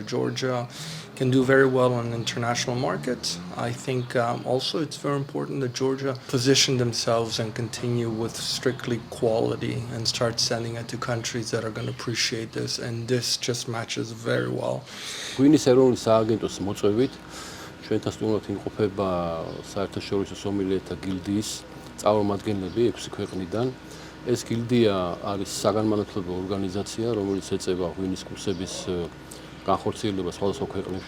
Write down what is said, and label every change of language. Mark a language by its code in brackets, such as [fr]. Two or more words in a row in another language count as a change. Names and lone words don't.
[en] Georgia can do very well on international markets. I think also it's very important that Georgia position themselves and continue with strictly quality and start sending it to countries that are going to appreciate this. And this just matches very well. [ka] ჩვენთან სტუმრად იმყოფება საერთაშორისო სომილიეთა გილდიის წარმომადგენლები 6 ქვეყნიდან. ეს გილდია არის საგანმანათლებლო ორგანიზაცია, რომელიც ეწევა ღვინის კურსების განხორციელებას სხვადასხვა ქვეყნებში.